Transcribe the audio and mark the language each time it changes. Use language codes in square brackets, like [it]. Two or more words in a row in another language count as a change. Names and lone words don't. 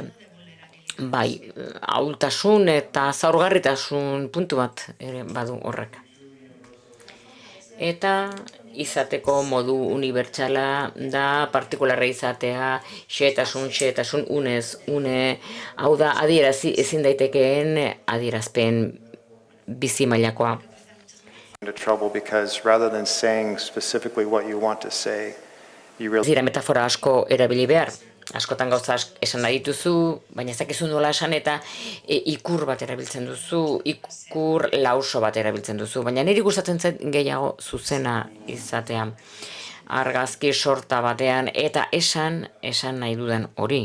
[eu] Bai, ahultasun eta zaurgarritasun puntu bat ere badu horrek. Eta izateko modu unibertsala da partikularra izatea, xehetasun, unez, hau da adierazi ezin daitekeen adierazpen bizi mailakoa. [en] Into trouble because rather than saying specifically what you want to say, you [eu] Ez [en] really [eu] dira metafora asko erabili behar. Askotan gauza esan nahi dituzu, baina ez dakizu nola esan eta ikur bat erabiltzen duzu, ikur lauso bat erabiltzen duzu, baina niri gustatzen zait gehiago zuzena izatea. Argazki sorta batean eta esan nahi dudan hori.